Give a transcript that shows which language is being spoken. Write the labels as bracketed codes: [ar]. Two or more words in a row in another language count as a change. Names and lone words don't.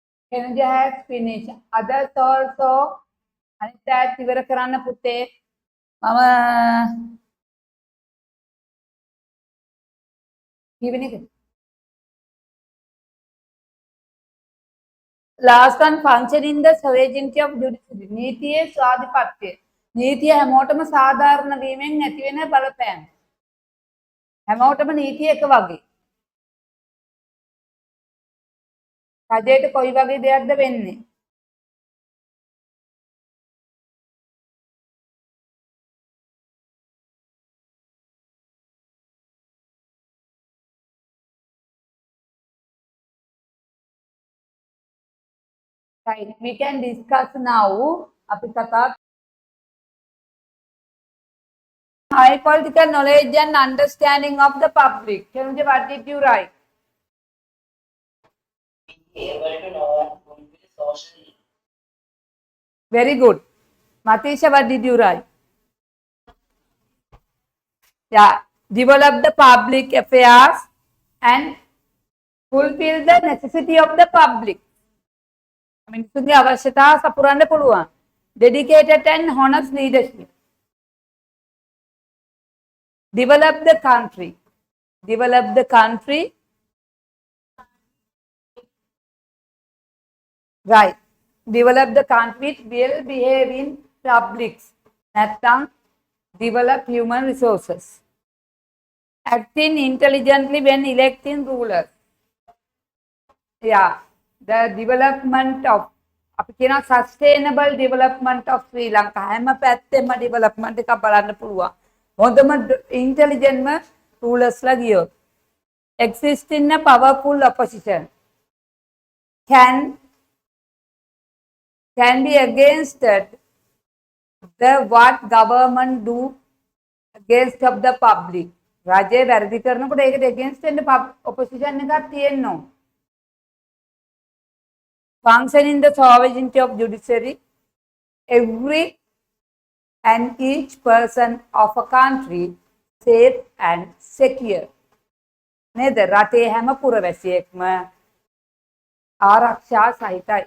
[en] Khenja has finished. Others also [si] අනිත් ඉවර කරන්න පුතේ. මම කියවෙන එක. [en] Last one, function in the sovereignty of judiciary. [si] නීතියේ ස්වාධිපත්‍යය. නීතිය හැමෝටම සාධාරණ වීමෙන් ඇති වෙන බලපෑම. හැමෝටම නීතිය එක වගේ. රජයට කොයි වගේ දෙයක්ද වෙන්නේ? [en] Right. We can discuss now. [si] අපි කතා [en] high political knowledge and understanding of the public. Chenja, what did you write? Able to know and fulfill social. Very good. Matisha, what did you write? Yeah. Develop the public affairs and fulfill the necessity of the public. I mean, [si] මිනිසුන්ගේ අවශ්‍යතාව සපුරන්න පුළුවන්. [en] Dedicated and honest leadership. Develop the country. Develop the country. Right. Develop the country with well behaving publics. නැත්නම් develop human resources. Acting intelligently when electing rulers. Yeah. The development of [si] අපි කියන [en] sustainable development of Sri Lanka. [si] හැම පැත්තෙම development එකක් බලන්න පුළුවන්. හොඳම [en] intelligent rulers [si] ලා ගියොත්. [en] Existing a powerful opposition can be against the what government do against of the public. [si] රජය වැරදි කරනකොට ඒකට against වෙන්න opposition එකක් තියෙනවා. [en] Function in the sovereignty of judiciary. Every and each person of a country safe and secure. [si] නේද? රටේ හැම පුරවැසියෙක්ම ආරක්ෂා සහිතයි.